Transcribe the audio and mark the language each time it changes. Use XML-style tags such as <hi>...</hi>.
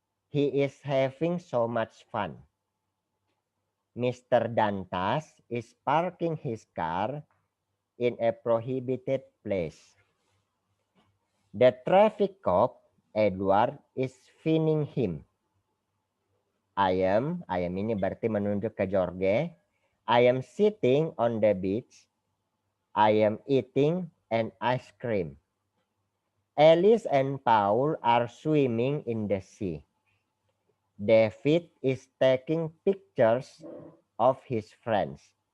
<en>He is having so much fun. Mr. Dantas is parking his car in a prohibited place. The traffic cop, Edward, is fining him. I am</en> <id>ini berarti menunjuk ke Jorge.</id> <en>I am sitting on the beach. I am eating an ice cream. Alice and Paul are swimming in the sea. David is taking pictures of his friends.</en>